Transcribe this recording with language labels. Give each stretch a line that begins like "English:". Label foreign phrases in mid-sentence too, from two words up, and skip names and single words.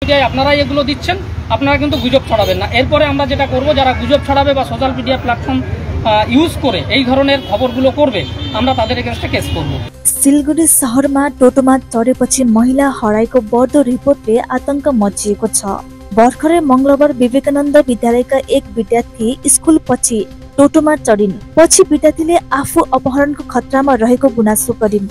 Bangla: মিডিয়ায় আপনারাই এগুলো দিচ্ছেন, আপনারা কিন্তু গুজব ছড়াবেন না। এরপরে আমরা যেটা করব, যারা গুজব ছড়াবে বা
English: social media platform use
Bangla: করে এই ধরনের খবরগুলো করবে, আমরা তাদের
Nepali: এগেन्स्टमा केस गर्ब। सिलगढी शहरमा टोटोमा चढेपछि महिला हराएको बढ्दो रिपोर्टले आतंक मचिएको छ। भर्खरै मंगलबार विवेकानन्द विद्यालयका एक विद्यार्थी स्कुल पछि टोटोमा चढिन्। पछि विद्यार्थीले आफू अपहरणको खतरामा रहेको गुनासो गरिन्।